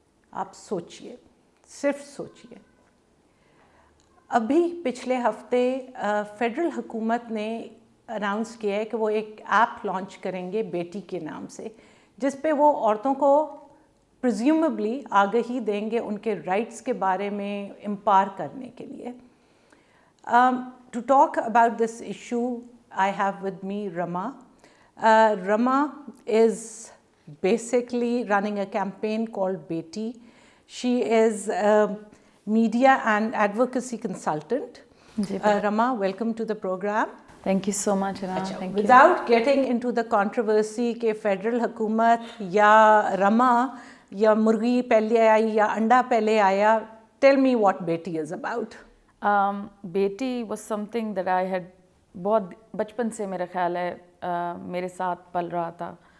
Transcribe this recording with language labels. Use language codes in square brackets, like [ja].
[ur] آپ سوچئے, صرف سوچئے. ابھی پچھلے ہفتے فیڈرل حکومت نے اناؤنس کیا ہے کہ وہ ایک ایپ لانچ کریں گے بیٹی کے نام سے, جس پہ وہ عورتوں کو پرزیومبلی آگہی دیں گے ان کے رائٹس کے بارے میں امپاور کرنے کے لیے. [en] To talk about this issue I have with me Rama. Rama is basically running a campaign called Beti. She is a media and advocacy consultant. Rama, welcome to the program. Thank you so much, Hina. Thank you. Without getting into the controversy [ur] کہ federal حکومت یا Rama یا مرغی پہلے آئی یا انڈا پہلے آیا, [en] tell me what Beti is about. Beti was something that I had [ur] بہت بچپن سے میرا خیال ہے میرے ساتھ پل رہا تھا.